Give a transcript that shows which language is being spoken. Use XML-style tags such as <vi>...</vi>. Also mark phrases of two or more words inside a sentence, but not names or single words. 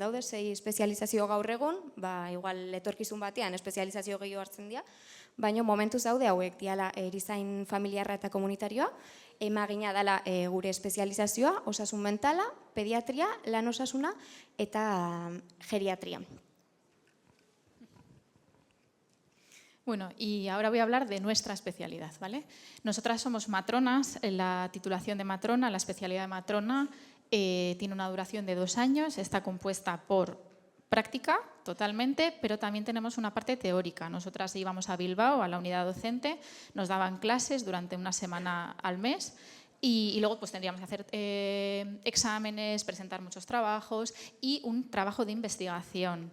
<eu>Daude, 6 espezializazio gaur egun, igual etorkizun batean espezializazio gehiago hartzen dira, baina momentuz daude hauek diala erizain familiarra eta komunitarioa, emagina dela gure espezializazioa, osasun mentala, pediatria, lan osasuna eta geriatria.</eu> <es>Bueno, y ahora voy a hablar de nuestra especialidad, ¿vale? Nosotras somos matronas, la titulación de matrona, la especialidad de matrona tiene una duración de 2 años, está compuesta por práctica totalmente, pero también tenemos una parte teórica. Nosotras íbamos a Bilbao, a la unidad docente, nos daban clases durante una semana al mes y luego pues tendríamos que hacer exámenes, presentar muchos trabajos y un trabajo de investigación.</es>